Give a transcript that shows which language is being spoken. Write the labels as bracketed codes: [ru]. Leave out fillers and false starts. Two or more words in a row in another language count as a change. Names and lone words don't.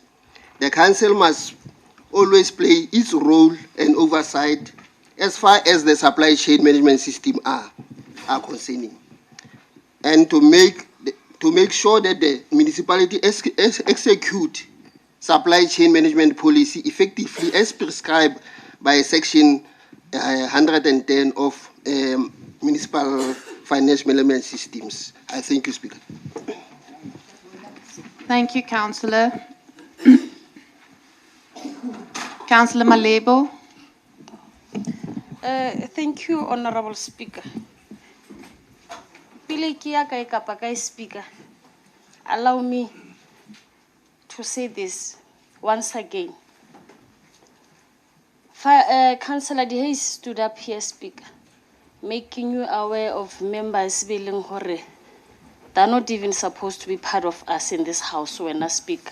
[en] The Council must always play its role and oversight as far as the supply chain management system are concerning, and to make sure that the municipality execute supply chain management policy effectively as prescribed by Section 110 of Municipal Finance Management Systems. I thank you, Speaker. Thank you, Councillor. Councillor Malebo. Thank you, Honorable Speaker. [st] Pele ke ya kae kapa kae, [en] Speaker, allow me to say this once again. Councillor De Hayes stood up here, Speaker, making you aware of members being hore. They're not even supposed to be part of us in this house when I speak.